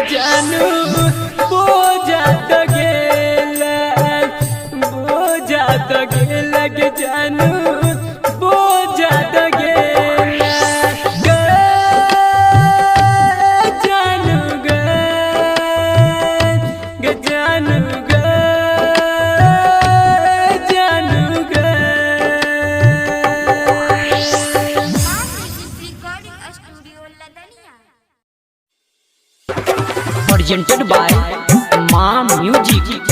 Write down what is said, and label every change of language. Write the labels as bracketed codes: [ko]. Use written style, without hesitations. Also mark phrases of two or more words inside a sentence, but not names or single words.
[mai] जानू बोझा तो गेला बोझा तो गेला गे जानू बोझा तो गेला गे जानू गे जानू गे जानू गे रिकॉर्डिंग स्टूडियो लदनिया। [en] presented by माँ म्यूजिक।